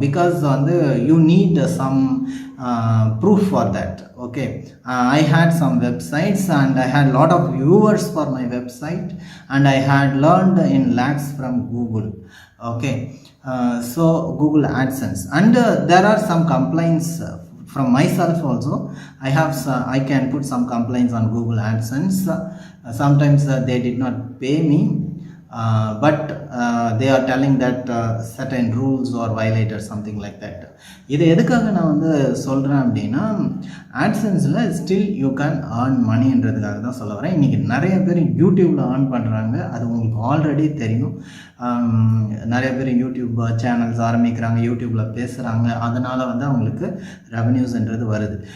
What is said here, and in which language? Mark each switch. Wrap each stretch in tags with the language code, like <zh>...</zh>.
<en>Because வந்து you need some proof for that. Okay, I had some websites and I had lot of viewers for my website and I had learned in lakhs from Google. Okay, so Google AdSense, and there are some complaints from myself also. I can put some complaints on Google AdSense. Sometimes they did not pay me, but they are telling that certain rules are violated, something like that.</en> <ta>இது எதுக்காக நான் வந்து சொல்கிறேன் அப்படின்னா, AdSenseல</ta> <en>still you can earn</en> <ta>மணின்றதுக்காக தான் சொல்ல வரேன். இன்றைக்கி நிறைய பேர் யூடியூப்பில் ஏர்ன் பண்ணுறாங்க, அது உங்களுக்கு ஆல்ரெடி தெரியும். நிறைய பேர் யூடியூப் சேனல்ஸ் ஆரம்பிக்கிறாங்க, யூடியூப்பில் பேசுகிறாங்க, அதனால் வந்து அவங்களுக்கு ரெவன்யூஸ்ன்றது வருது.</ta>